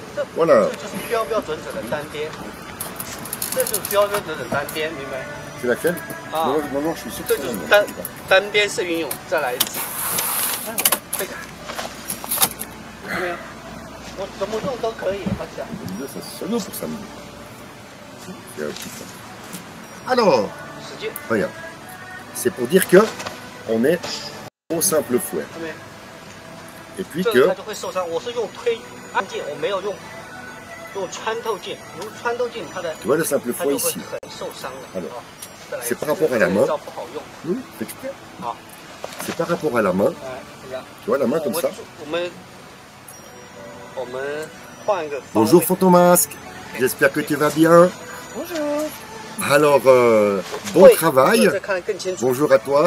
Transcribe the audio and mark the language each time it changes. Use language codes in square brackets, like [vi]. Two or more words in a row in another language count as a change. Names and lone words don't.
[zh] 这就是标标准准的单边，这就是标标准准单边，明白？是laquelle？啊，这就是单边式运用。再来一次，背开，看到没有？我怎么用都可以，好像。 [fr] Alors, regarde, c'est pour dire que on est au simple fouet. Et puis que [zh] 它就会受伤。我是用推按键，我没有用穿透键。用穿透键，它的 [fr] tu vois le simple [zh] 它 [fr] fouet [zh] 就会 [fr] ici. [zh] 很受伤的。 [fr] Alors, c'est par rapport à la main. C'est par rapport à la main. Tu vois la main comme ça. Bonjour Fantomasque, j'espère que tu vas bien. Bonjour. Alors, bon travail. Bonjour à toi.